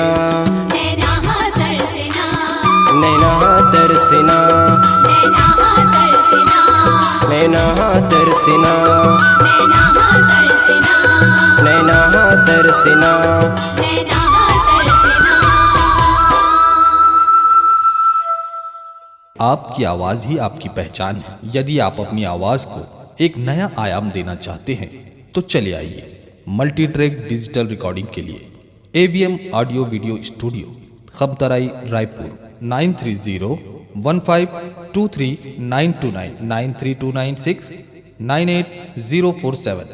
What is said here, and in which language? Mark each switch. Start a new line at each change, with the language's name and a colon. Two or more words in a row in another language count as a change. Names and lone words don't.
Hindi: नैना तरसिना नैना तरसिना नैना तरसिना नैना तरसना, नैना तरसना, नैना तरसना। नैना तरसना। आपकी आवाज़ ही आपकी पहचान है। यदि आप अपनी आवाज़ को एक नया आयाम देना चाहते हैं तो चले आइए
English: multi track digital recording
Hindi: के लिए AVM ऑडियो वीडियो स्टूडियो, खबतराई, रायपुर 9301523929 9329698047।